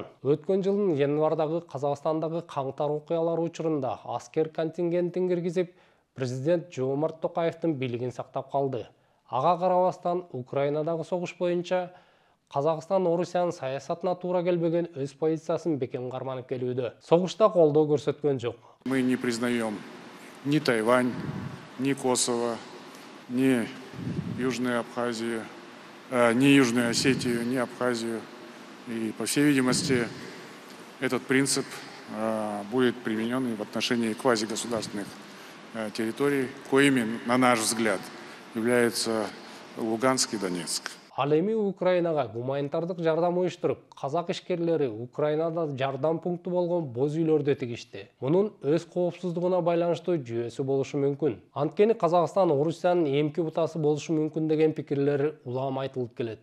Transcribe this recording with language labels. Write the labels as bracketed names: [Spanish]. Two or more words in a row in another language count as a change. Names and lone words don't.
[Kyrgyz] Өткөн жылдын январдагы Казакстандагы каңтар окуялары учурунда аскер контингентин киргизип, президент Жомарт Токаевдин бийлигин сактап калды. Ага карабастан Украинадагы согуш боюнча Казакстан Орусиянын саясатына туура келбеген өз позициясын бекем карманып келүүдө. Согушта колдоо көрсөткөн жок. [Russian] Мы не признаем ни Тайвань, ни Косово, ни Южную Абхазию, ни Южную Осетию, ни Абхазию. И, по всей видимости, этот принцип будет применен и в отношении квазигосударственных территорий, коими, на наш взгляд, являются Луганск и Донецк. [Kyrgyz] Ал эми Украинага гуманитардык жардам уюштуруп, казак ишкерлери Украинада жардам пункту болгон боз үйлөрдү тигишти. Мунун өз коопсуздугуна байланыштуу жүйөсү болушу мүмкүн. Анткени Казакстан Орусиянын эмки бутасы болушу мүмкүн деген пикирлер улам айтылып келет.